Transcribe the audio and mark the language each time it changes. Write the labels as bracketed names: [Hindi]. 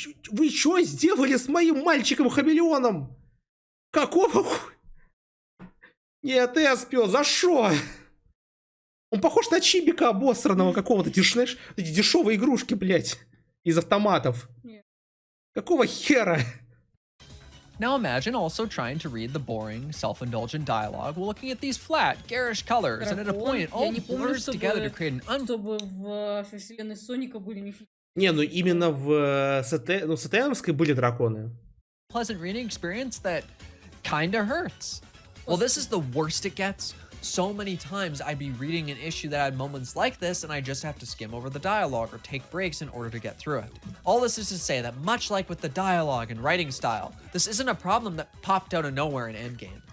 [Russian] Вы что сделали с моим мальчиком-хамелеоном? Какого Нет, Эспио, за что? Он похож на чибика обосранного какого-то, знаешь, эти дешевые игрушки, блять, из автоматов. Какого хера? [English] Now imagine also trying to read the boring, self-indulgent dialogue while looking at these flat, garish colors, and at a point it all blurs together to create an [Russian] чтобы в вселенной Соника были мифические. Не, ну именно в СТМской были драконы. [English] Pleasant reading experience that kinda hurts. Well, this is the worst it gets. So many times I'd be reading an issue that had moments like this and I just have to skim over the dialogue or take breaks in order to get through it. All this is to say that much like with the dialogue and writing style, this isn't a problem that popped out of nowhere in Endgame.